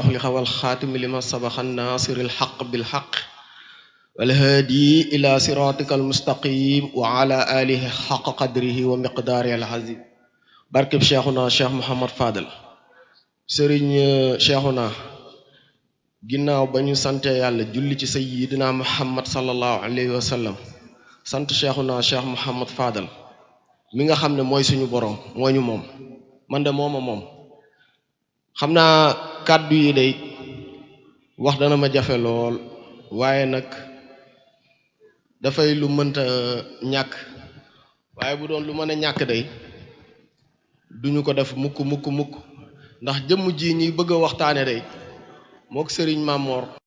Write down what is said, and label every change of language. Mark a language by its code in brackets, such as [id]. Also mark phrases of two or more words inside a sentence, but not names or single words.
[ar] أغلق والخاتم لما سبق الناصر الحق بالحق والهادي إلى صراطك المستقيم وعلى آله حق قدره ومقداره العظيم barkeb Cheikhuna Cheikh Mouhamad Fadel Serigne Cheikhuna [wo] ginnaaw ba ñu sante yàlla julli ci [ar] سيدنا محمد صلى الله عليه وسلم [wo] sant Cheikhuna Cheikh Mouhamad Fadal mi nga xam ne mooy suñu borom moo ñu moom man de mooma moom xam naa kàddu yi day wax dana ma jafe lool waaye nag dafay lu mënta ñàkk waaye bu doon lu mën a ñàkk day duñu ko def mukk mukk mukk ndax jëmm ji ñuy bëgg a waxtaane day mook sëriñ Mamor